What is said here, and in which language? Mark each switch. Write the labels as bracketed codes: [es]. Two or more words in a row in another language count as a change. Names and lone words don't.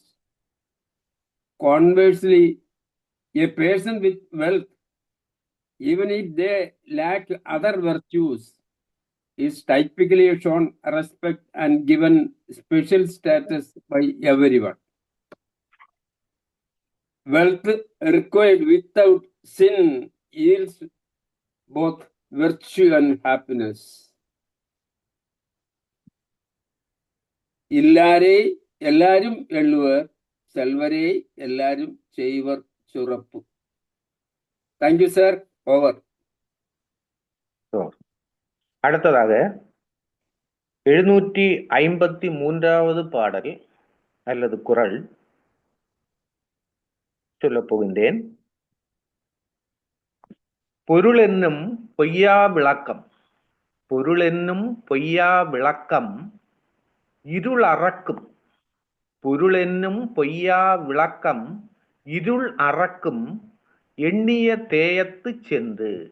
[en] Conversely, a person with wealth, even if they lack other virtues, is typically shown respect and given special status by everyone. Wealth required without sin yields both virtue and happiness. [ta] எல்லாரும் எள்ளுவர் செல்வரை எல்லாரும் செய்வர் சிறப்பு. [en] Thank you sir. Over. [ta] அடுத்ததாக 753வது பாடல் அல்லது குறள் சொல்லப் போகின்றேன். பொருள் என்னும் பொய்யா விளக்கம், பொருள் என்னும் பொய்யா விளக்கம் இருள் அறக்கும், பொருள் என்னும் பொய்யா விளக்கம் இருள் அறக்கும் எண்ணிய தேயத்து சென்று.